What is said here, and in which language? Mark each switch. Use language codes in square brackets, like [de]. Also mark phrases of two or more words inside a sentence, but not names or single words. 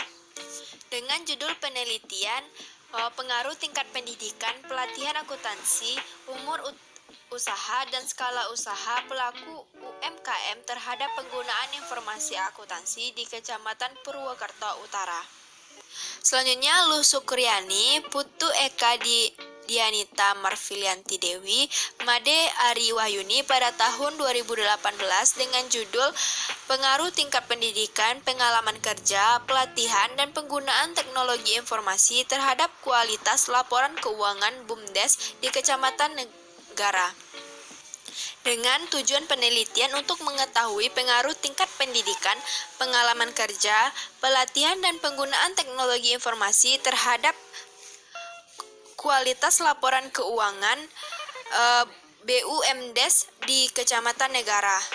[id] Dengan judul penelitian pengaruh tingkat pendidikan, pelatihan akuntansi, umur usaha, dan skala usaha pelaku UMKM terhadap penggunaan informasi akuntansi di Kecamatan Purwokerto Utara. Selanjutnya, Luh Sukriani, Putu Eka Dianita Marfilianti Dewi, Made Ari Wahyuni pada tahun 2018 dengan judul Pengaruh Tingkat Pendidikan, Pengalaman Kerja, Pelatihan, dan Penggunaan Teknologi Informasi terhadap Kualitas Laporan Keuangan BUMDes di Kecamatan Negara. Dengan tujuan penelitian untuk mengetahui pengaruh tingkat pendidikan, pengalaman kerja, pelatihan, dan penggunaan teknologi informasi terhadap kualitas laporan keuangan BUMDes di Kecamatan Negara.